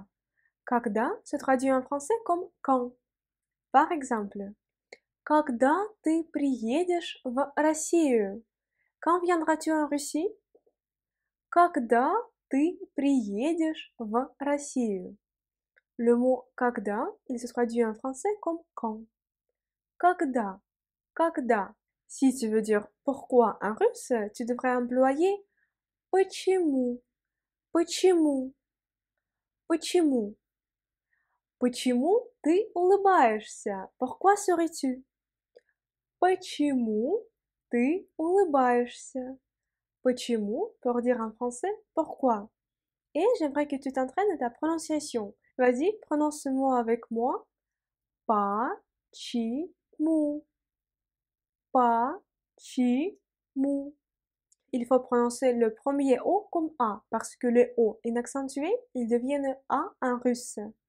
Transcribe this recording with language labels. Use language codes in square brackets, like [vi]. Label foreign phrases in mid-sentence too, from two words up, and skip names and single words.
[fr] Когда se traduit en français comme quand. Par exemple, [ru] когда ты приедешь в Россию? [fr] Quand viendras-tu en Russie? [ru] Когда ты приедешь в Россию? [fr] Le mot когда, il se traduit en français comme quand. [ru] Когда, когда. [fr] Si tu veux dire pourquoi en russe, tu devrais employer [ru] почему, почему, почему. Почему ты улыбаешься? [fr] Pourquoi souris-tu? [ru] Почему ты улыбаешься? [fr] Почему pour dire en français pourquoi. Et j'aimerais que tu t'entraînes à ta prononciation. Vas-y, prononce ce mot avec moi. [ru] Почему. Почему. [fr] Il faut prononcer le premier O comme A parce que les O inaccentués, ils deviennent A en russe.